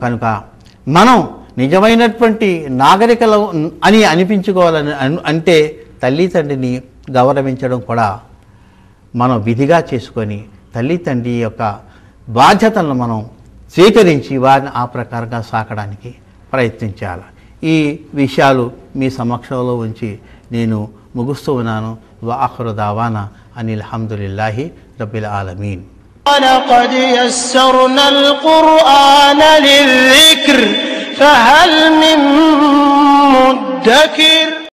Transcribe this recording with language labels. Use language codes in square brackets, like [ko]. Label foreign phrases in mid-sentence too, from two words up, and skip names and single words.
[te] కనుక మనం నిజమైనటువంటి నాగరికలు అని అనిపించుకోవాలని అంటే తల్లి తండ్రిని గౌరవించడం కూడా మనం విధిగా చేసుకొని తల్లి తండ్రి యొక్క బాధ్యతలను మనం స్వీకరించి వారిని ఆ ప్రకారంగా సాకడానికి ప్రయత్నించాలి. ఈ విషయాలు మీ సమక్షంలో ఉంచి నేను ముగుస్తూ ఉన్నాను. [ar] وآخر دعوانا أن الحمد لله رب العالمين. ولقد يسرنا القرآن للذكر فهل من مدكر